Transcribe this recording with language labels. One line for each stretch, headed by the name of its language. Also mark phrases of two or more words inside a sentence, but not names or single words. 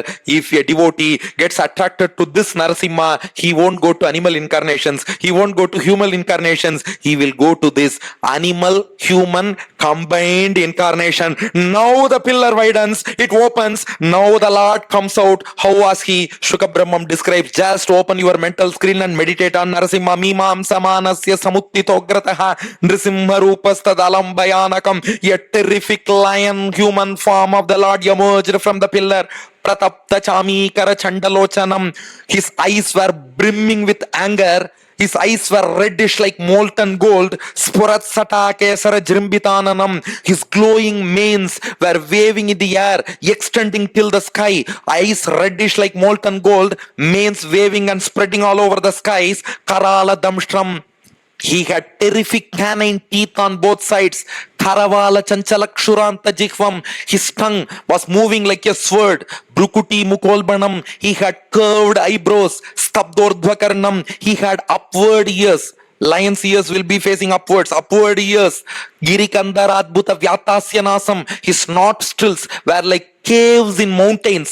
English: If a devotee gets attracted to this Narasimha, he won't go to animal incarnations. He won't go to human incarnations. He will go to this animal, human, combined incarnation. Now the pillar widens. It opens. Now the Lord comes out. How was he? Shukha Brahmam describes. Just open your mental screen and meditate on Narasimha.
Sanskrit: Mimam samanasya samuttito grataha nrisimha rupastadalam bayanakam.
English: A terrific lion human form of the Lord emerged from the pillar.
Sanskrit: Pratapta chami kara chandalochanam.
English: His eyes were brimming with anger. His eyes were reddish like molten gold.
Sanskrit: Spurat sata kesara jrimbitananam.
English: His glowing manes were waving in the air, extending till the sky. Eyes reddish like molten gold, manes waving and spreading all over the skies.
Sanskrit: Karala damstram.
English: He had terrific canine teeth on both sides.
Sanskrit: Karavala chanchalakshuranta jihvam.
English: His tongue was moving like a sword.
Sanskrit: Brukuti mukolbanam.
English: He had curved eyebrows. Stabdordhvakarnam. He had upward ears. Lion's ears will be facing upwards. Upward ears.
Sanskrit: Girikandara Vyatasyanasam.
English: His nostrils were like caves in mountains.